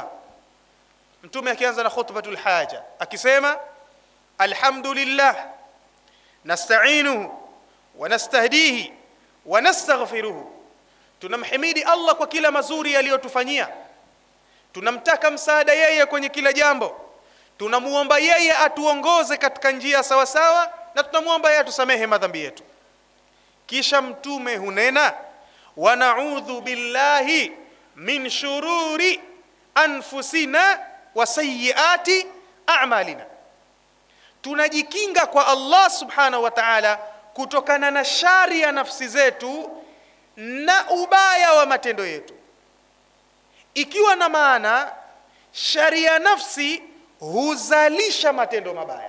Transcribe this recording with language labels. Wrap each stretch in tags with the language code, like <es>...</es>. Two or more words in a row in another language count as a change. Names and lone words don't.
<sw>Mtume akianza na</sw> <ar>خطبة الحاجة</ar> <sw>akisema</sw> <ar>الحمد لله نستعينه ونستهديه ونستغفره,</ar> <sw>tunamhimidi Allah kwa kila mazuri aliyotufanyia, tunamtaka msaada yeye kwenye kila jambo, tunamuomba yeye atuongoze katika njia sawa sawa, na tunamuomba yeye atusamehe madhambi yetu. Kisha Mtume hunena</sw> <ar>ونعوذ بالله من شرور أنفسنا وسيئات أعمالنا,</ar> <sw>tunajikinga kwa Allah</sw> <ar>سبحانه وتعالى</ar> <sw>kutokana na shari ya nafsi zetu na ubaya wa matendo yetu, ikiwa na maana shari ya nafsi huzalisha matendo mabaya.</sw>